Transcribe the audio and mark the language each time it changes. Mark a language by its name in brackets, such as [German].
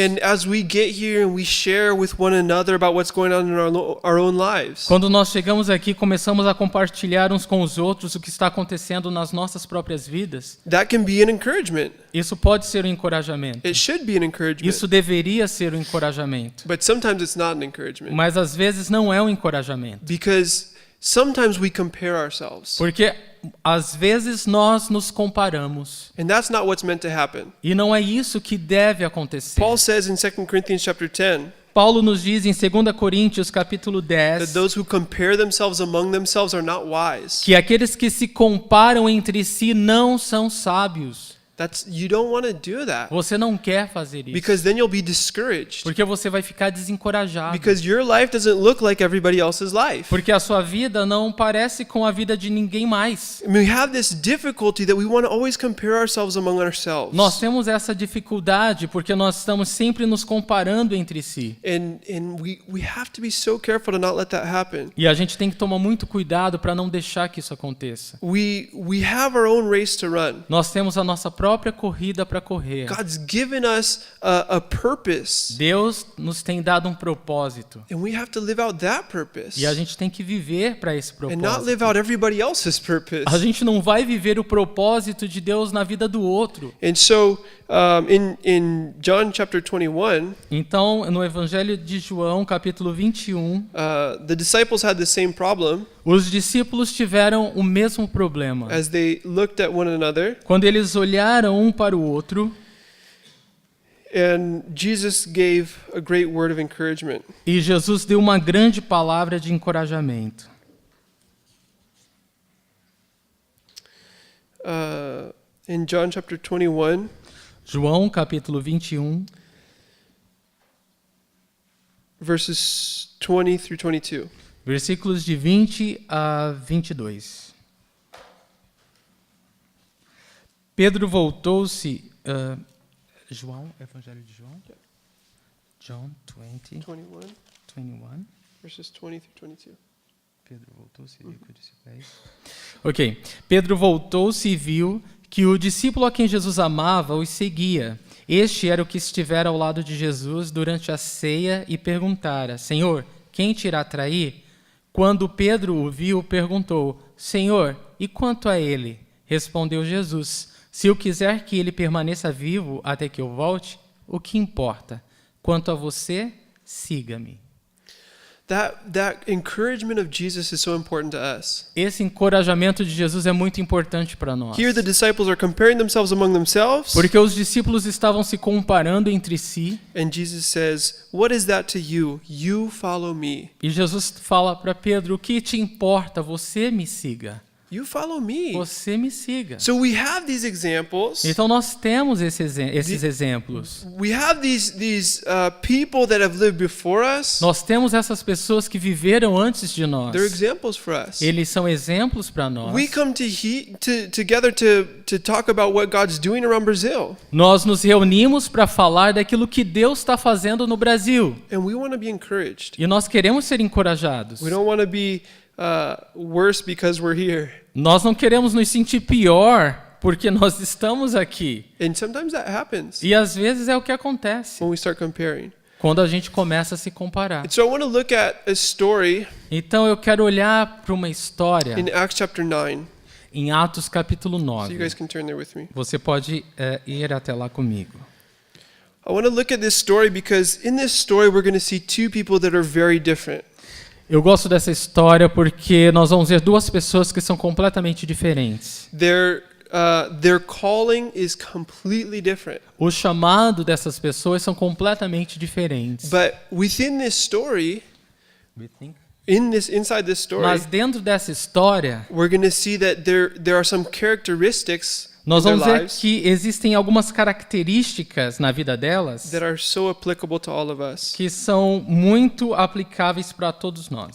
[English] And as we get here and we share with one another about what's going on in our own lives, [Portuguese] Quando nós chegamos aqui, começamos a compartilhar uns com os outros o que está acontecendo nas nossas próprias vidas. [English] that can be an encouragement. [Portuguese] Isso pode ser um encorajamento. [English] It should be an encouragement. [Portuguese] Isso deveria ser um encorajamento. [English] But sometimes it's not an encouragement. [Portuguese] Mas às vezes não é um encorajamento. [English] Because sometimes we compare ourselves. [Portuguese] Porque às vezes nós nos comparamos. [English] And that's not what's meant to happen. [Portuguese] E não é isso que deve acontecer. [English] Paul says in 2 Corinthians chapter 10 [Portuguese] Paulo nos diz em 2 Coríntios capítulo 10 [English] that those who compare themselves among themselves are not wise. [Portuguese] que aqueles que se comparam entre si não são sábios. [English] You don't want to do that. [Portuguese] Você não quer fazer isso. [English] Because then you'll be discouraged. [Portuguese] Porque você vai ficar desencorajado. [English] Because your life doesn't look like everybody else's life. [Portuguese] Porque a sua vida não parece com a vida de ninguém mais. [English] I mean, we have this difficulty that we want to always compare ourselves among ourselves. [Portuguese] Nós temos essa dificuldade porque nós estamos sempre nos comparando entre si. [English] And we have to be so careful to not let that happen. [Portuguese] E a gente tem que tomar muito cuidado para não deixar que isso aconteça. [English] We have our own race to run. [Portuguese] Nós temos a nossa própria corrida para correr. [English] God's given us a purpose. [Portuguese] Deus nos tem dado um propósito. [English] And we have to live out that purpose. [Portuguese] E a gente tem que viver para esse [English] And not [Portuguese] propósito. [English] live out everybody else's purpose. [Portuguese] A gente não vai viver o propósito de Deus na vida do outro. [English] And so in John chapter 21, [Portuguese] Então, no Evangelho de João, capítulo 21, [English] the disciples had the same problem [Portuguese] os discípulos tiveram o mesmo problema. [English] as they looked at one another. [Portuguese] Quando eles olharam um para o outro, [English] And Jesus gave a great word of encouragement. [Portuguese] e Jesus deu uma grande palavra de encorajamento. [English] in John chapter 21, [Portuguese] João capítulo 21, [English] verses 20 through 22. [Portuguese] versículos de 20 a 22. Pedro voltou-se... João, Evangelho de João? [English] John 20, 21, 21. verses 20 through 22. [Portuguese] Pedro voltou-se e viu que o discípulo é isso? Ok. Pedro voltou-se e viu que o discípulo a quem Jesus amava os seguia. Este era o que estivera ao lado de Jesus durante a ceia e perguntara: Senhor, quem te irá trair? Quando Pedro o viu, perguntou: Senhor, e quanto a ele? Respondeu Jesus: Se eu quiser que ele permaneça vivo até que eu volte, o que importa? Quanto a você, siga-me. [English] That encouragement of Jesus is so important to us. [Portuguese] Esse encorajamento de Jesus é muito importante para nós. [English] Here the disciples are comparing themselves among themselves, [Portuguese] Porque os discípulos estavam se comparando entre si, [English] and Jesus says, "What is that to you? You follow me. [Portuguese] e Jesus fala para Pedro: o que te importa? Você me siga. [English] You follow me." [Portuguese] Você me siga. [English] So we have these examples. [Portuguese] Então nós temos esses exemplos. [English] We have these people that have lived before us. [Portuguese] Nós temos essas pessoas que viveram antes de nós. [English] They're examples for us. [Portuguese] Eles são exemplos para nós. [English] We come together to talk about what God's doing around Brazil, [Portuguese] Nós nos reunimos para falar daquilo que Deus está fazendo no Brasil. [English] and we want to be encouraged. [Portuguese] E nós queremos ser encorajados. [English] We don't want to be worse because we're here. [Portuguese] Nós não queremos nos sentir pior porque nós estamos aqui. [English] And sometimes that happens [Portuguese] E às vezes é o que acontece [English] when we start comparing. [Portuguese] quando a gente começa a se comparar. [English] And so I want to look at a story [Portuguese] Então eu quero olhar para uma história [English] in Acts chapter 9. [Portuguese] em Atos capítulo [English] So you 9. guys can turn there with me. [Portuguese] Você pode ir até lá comigo. [English] I want to look at this story because in this story we're going to see two people that are very different. [Portuguese] Eu gosto dessa história porque nós vamos ver duas pessoas que são completamente diferentes. [English] Their calling is completely different. [Portuguese] O chamado dessas pessoas são completamente diferentes. [English] But within this story, inside this story, [Portuguese] Mas dentro dessa história, [English] we're going to see that there are some characteristics [Portuguese] nós [English] in their [Portuguese] vamos ver [English] lives [Portuguese] que existem algumas características na vida delas [English] that are so applicable to all of us. [Portuguese] que são muito aplicáveis para todos nós.